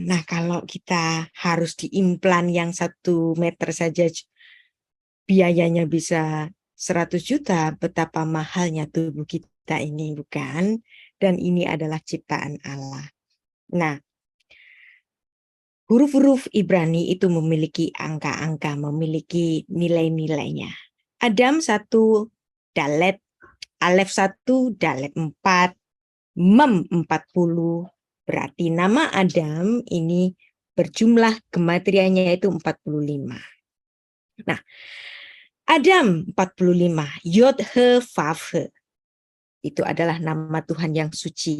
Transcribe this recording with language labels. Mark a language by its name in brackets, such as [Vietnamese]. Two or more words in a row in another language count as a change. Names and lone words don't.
[Indonesian] Nah, kalau kita harus diimplan yang 1 meter saja biayanya bisa 100 juta, betapa mahalnya tubuh kita ini, bukan? Dan ini adalah ciptaan Allah. Nah, huruf-huruf Ibrani itu memiliki angka-angka, memiliki nilai-nilainya. Adam 1 dalet, Alef 1 dalet 4, Mem 40. Berarti nama Adam ini berjumlah gematriannya itu 45. Nah, Adam 45, [Hebrew] יוד הא וו הא. [Indonesian] Itu adalah nama Tuhan yang suci.